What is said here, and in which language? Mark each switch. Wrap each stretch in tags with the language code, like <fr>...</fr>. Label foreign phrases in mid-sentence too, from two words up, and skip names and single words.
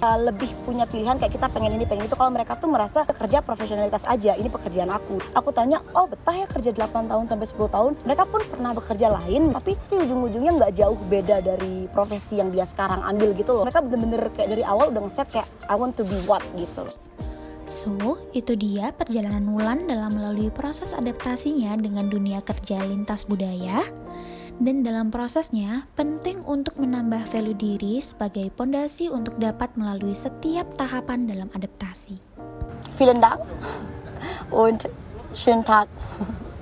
<id>Lebih punya pilihan kayak kita pengen ini pengen itu. Kalau mereka tuh merasa kerja profesionalitas aja, ini pekerjaan aku. Aku tanya, betah ya kerja 8 tahun sampai 10 tahun? Mereka pun pernah bekerja lain, tapi sih ujung-ujungnya nggak jauh beda dari profesi yang yang dia sekarang ambil gitu loh. Mereka bener-bener kayak dari awal udah ngeset kayak</id> <en>I want to be what</en> <id>gitu loh. So, itu dia perjalanan Wulan dalam melalui proses adaptasinya dengan dunia kerja lintas budaya. Dan dalam prosesnya, penting untuk menambah value diri sebagai pondasi untuk dapat melalui setiap tahapan dalam adaptasi.</id> <de>Vielen Dank und schönen Tag.</de>